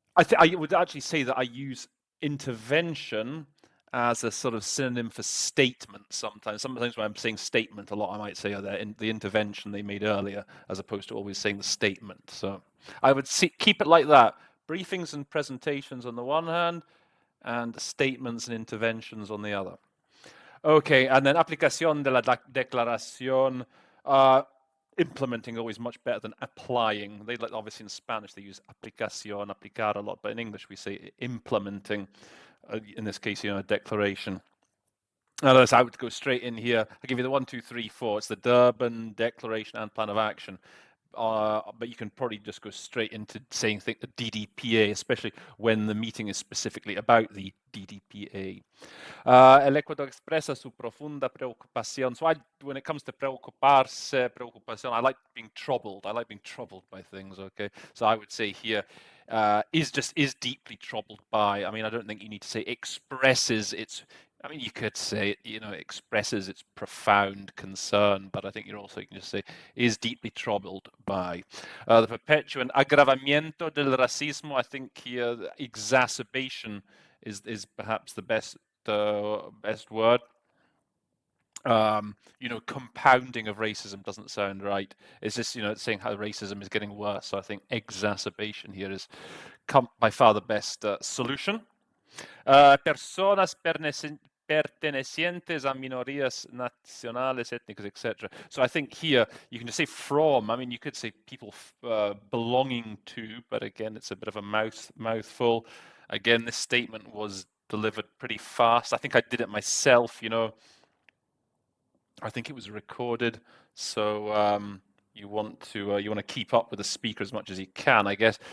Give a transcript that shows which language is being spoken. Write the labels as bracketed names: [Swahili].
[English] I would actually say that I use intervention as a sort of synonym for statement sometimes. Sometimes when I'm saying statement a lot, I might say the intervention they made earlier, as opposed to always saying the statement. So I would keep it like that. Briefings and presentations on the one hand, and statements and interventions on the other. Okay, and then [Spanish] aplicación de la declaración. [English] Implementing always much better than applying. Obviously in Spanish they use aplicación, aplicar a lot, but in English we say implementing. In this case, a declaration. Otherwise, I would go straight in here. I'll give you the 1, 2, 3, 4. It's the Durban Declaration and Plan of Action. But you can probably just go straight into saying the DDPA, especially when the meeting is specifically about the DDPA. [Spanish] El Ecuador expresa su profunda preocupación. [English] So when it comes to preocupación, I like being troubled. I like being troubled by things, okay? So I would say here, is deeply troubled by. I don't think you need to say expresses its. You could say, expresses its profound concern, but I think you can just say is deeply troubled by. The perpetual [Spanish] agravamiento del racismo. [English] I think here exacerbation is perhaps the best word. Compounding of racism doesn't sound right. It's just, saying how racism is getting worse. So I think exacerbation here is by far the best solution. [Spanish] Personas pertenecientes a minorías nacionales, étnicas, etc. [English] So I think here you can just say from. You could say people belonging to, but again, it's a bit of a mouthful. Again, this statement was delivered pretty fast. I think I did it myself, I think it was recorded, so you want to keep up with the speaker as much as you can, I guess.